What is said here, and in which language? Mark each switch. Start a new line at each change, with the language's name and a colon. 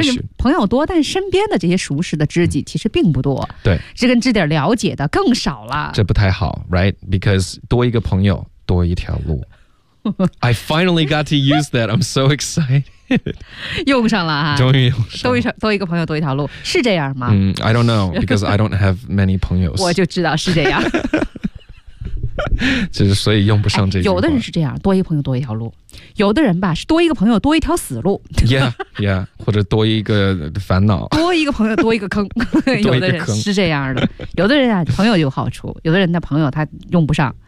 Chinese: 是朋友多但身边的这些熟识的知己其实并不多、嗯、对这跟知己了解的更少了这不太好
English: right because
Chinese: 多一个朋友多一条路
English: I finally got to use that I'm so excited
Chinese: 用上了、啊、终于用上了多一个朋友多一条路是这样吗、
English: I don't know because I don't have many
Chinese: 朋友我就知道是这样就是所以用不上这句话、哎、有的人是这样多一个朋友多一条路有的人吧是多一个朋友多一条死路 yeah 或者多一个烦恼多一个朋友多一个坑有的人是这样的有的人啊朋友有好处有的人的朋友他用不上